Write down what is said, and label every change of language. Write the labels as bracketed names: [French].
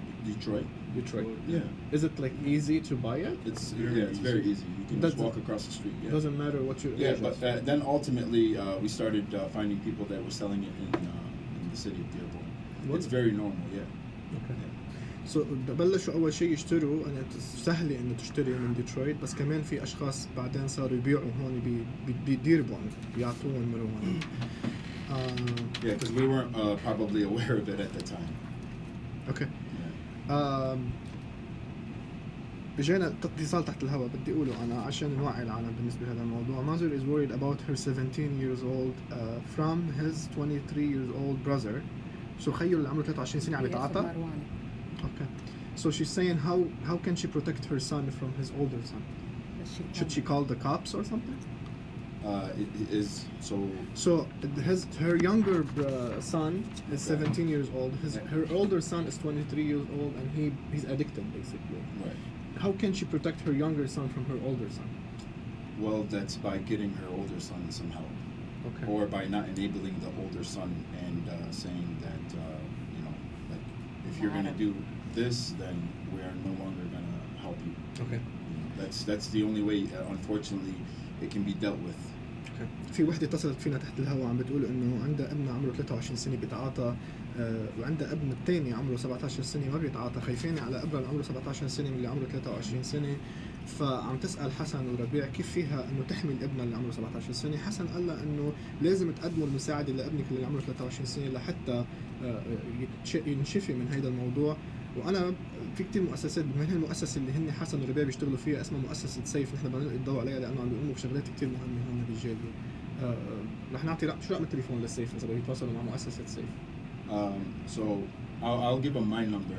[English] Detroit. Detroit. Yeah. Is it like easy to buy it? It's very easy. You can just walk across the street. Yeah. Doesn't matter what your Yeah, age but is. then ultimately we started finding people that were selling it in the city of Dearborn. It's very normal. Yeah. Okay. [Arabic] So بلشوا أول شيء يشتروا، أنا سهل إنه تشتري من ديترويت، بس كمان في أشخاص بعدين صاروا يبيعوا هون بديربون بيعطوهم marijuana. [English] Yeah, because we weren't probably aware of it at the time. Okay. Yeah. [Arabic] اجينا اتصال تحت الهواء بدي اقوله انا عشان نوعي العالم بالنسبه لهذا الموضوع. [English] Mother is worried about her 17 years old from his 23 years old brother. [Arabic] So خيو اللي عمره 23 سنه عم يتعاطى. Okay. [English] So she's saying how can she protect her son from his older son? Should she call the cops or something? It is so. So her younger son is 17 years old. Her older son is 23 years old, and he's addicted basically. Right. How can she protect her younger son from her older son? Well, that's by getting her older son some help. Okay. Or by not enabling the older son and saying that like if you're gonna do this, then we're no longer gonna help you. Okay. That's the only way. Unfortunately, it can be dealt with. [Arabic] في وحدة اتصلت فينا تحت الهواء عم بتقول انه عندها ابن عمره 23 سنة بيتعاطى، وعندها ابن الثاني عمره 17 سنة ما بيتعاطى، خايفين على ابنها اللي عمره 17 سنة من اللي عمره 23 سنة. فعم تسأل حسن وربيع كيف فيها انه تحمي ابنها اللي عمره 17 سنة. حسن قال لها انه لازم تقدموا المساعدة لابنك اللي عمره 23 سنة لحتى ينشفي من هذا الموضوع. وانا في كتير مؤسسات من المؤسسه اللي هن حسن وربيع بيشتغلوا فيها اسمها مؤسسه سيف، نحن بنلقي الضوء عليها لانه عم بيقوموا بشغلات كتير مهمه هون بالجاليه. رح نعطي شو رقم التليفون للسيف اذا بدهم يتواصلوا مع مؤسسه سيف. [English] So I'll give them my number.